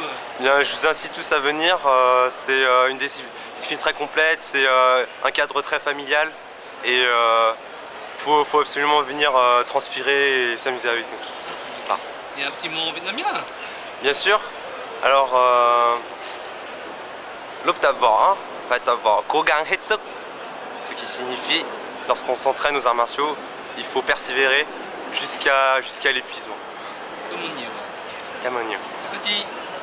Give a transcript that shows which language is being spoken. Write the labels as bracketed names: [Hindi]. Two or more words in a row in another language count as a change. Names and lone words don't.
[French] Bien, je vous incite tous à venir. C'est une discipline très complète, c'est un cadre très familial et faut absolument venir transpirer et s'amuser avec nous. Okay. Et un petit mot en vietnamien? Bien sûr. Alors, [Vietnamese] lúc tập võ phải tập võ cố gắng hết sức, [French] ce qui signifie lorsqu'on s'entraîne aux arts martiaux, il faut persévérer jusqu'à l'épuisement. Comme on y va. Comme on y va. Petit.